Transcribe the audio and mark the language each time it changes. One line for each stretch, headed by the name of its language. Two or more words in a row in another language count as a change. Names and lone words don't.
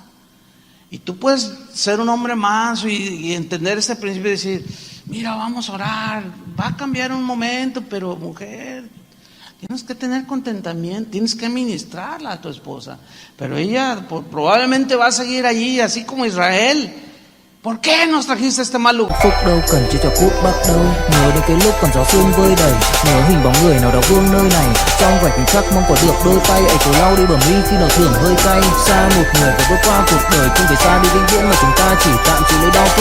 Spanish: Y tú puedes ser un hombre manso y entender ese principio y decir, mira, vamos a orar, va a cambiar un momento, pero mujer, tienes que tener contentamiento, tienes que ministrarla a tu esposa. Pero ella probablemente va a seguir allí, así como Israel. ¿Por qué nos trajiste a este mal lugar?
Vietnamese: Phúc đâu cần chưa cho phút bắt đầu. Nhớ đến cái lúc còn gió sương vơi đầy, nhớ hình bóng người nào đó vương nơi này. Trong vài khoảnh khắc mong có được đôi tay ấy cổ lau đi bờ mi khi nào thường hơi cay. Xa một người phải vượt qua cuộc đời, không phải xa đi vĩnh viễn mà chúng ta chỉ tạm chịu lấy đau.